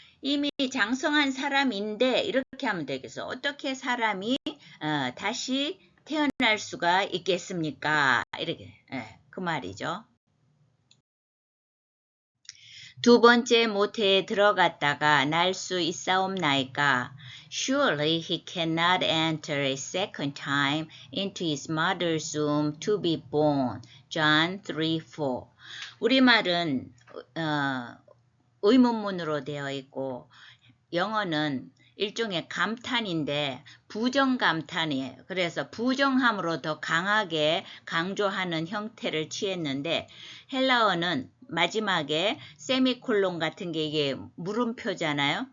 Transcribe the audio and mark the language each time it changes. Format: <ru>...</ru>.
<ko>이미 장성한 사람인데 이렇게 하면 되겠어. 어떻게 사람이 다시 태어날 수가 있겠습니까? 이렇게 그 말이죠. 두 번째 모태에 들어갔다가 날 수 있사옵나이까?</ko> <en>Surely he cannot enter a second time into his mother's womb to be born. John 3:4.</en> <ko>우리말은 의문문으로 되어 있고 영어는 일종의 감탄인데 부정감탄이에요. 그래서 부정함으로 더 강하게 강조하는 형태를 취했는데 헬라어는 마지막에 세미콜론 같은 게 이게 물음표잖아요.</ko>